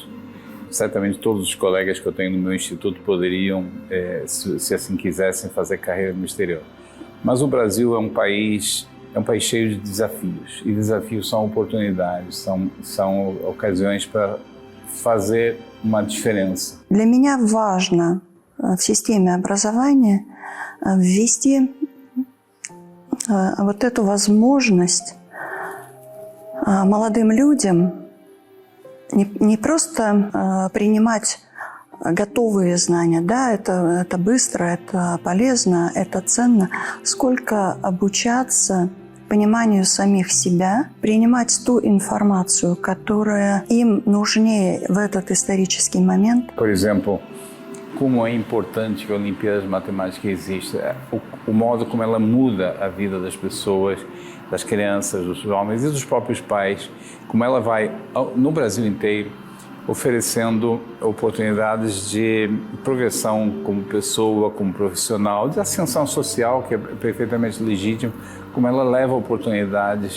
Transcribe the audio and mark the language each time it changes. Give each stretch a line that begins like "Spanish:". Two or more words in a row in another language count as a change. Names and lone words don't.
Portuguese: Certamente todos os colegas que eu tenho no meu instituto poderiam, se assim quisessem, fazer carreira no exterior. Mas o Brasil é um país cheio de desafios, e desafios são oportunidades, são ocasiões para fazer uma diferенça.
Russian: Для меня важно в системе образования ввести вот эту возможность молодым людям не просто принимать готовые знания, да, это быстро, это полезно, это ценно, сколько обучаться пониманию самих себя, принимать ту информацию, которая им нужнее в этот исторический момент.
Portuguese: Por exemplo, como é importante que a Olimpíada de Matemática exista, o modo como ela muda a vida das pessoas, das crianças, dos jovens e dos próprios pais, como ela vai, no Brasil inteiro, oferecendo oportunidades de progressão como pessoa, como profissional, de ascensão social, que é perfeitamente legítimo, como ela leva oportunidades.